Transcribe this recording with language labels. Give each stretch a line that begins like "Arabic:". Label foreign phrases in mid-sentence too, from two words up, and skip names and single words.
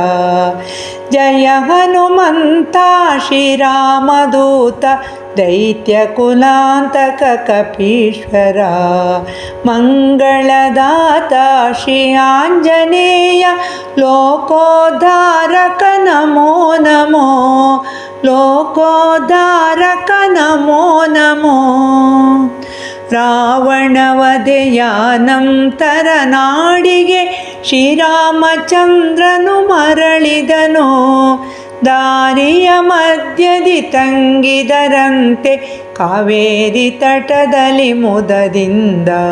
Sanskrit: जय हनुमन्ता श्रीरामदूता दैत्यकुलान्तक कपीश्वरा। मङ्गलदाता श्री आञ्जनेय लोकोद्धारक नमो नमो लोकोद्धारक नमो नमो।
Kannada: ರಾವಣವಧೆಯ ನಂತರ ನಾಡಿಗೆ ಶ್ರೀರಾಮಚಂದ್ರನು ಮರಳಿದನು. ದಾರಿಯ ಮಧ್ಯದಿ ತಂಗಿದರಂತೆ ಕಾವೇರಿ ತಟದಲ್ಲಿ ಮುದದಿಂದ.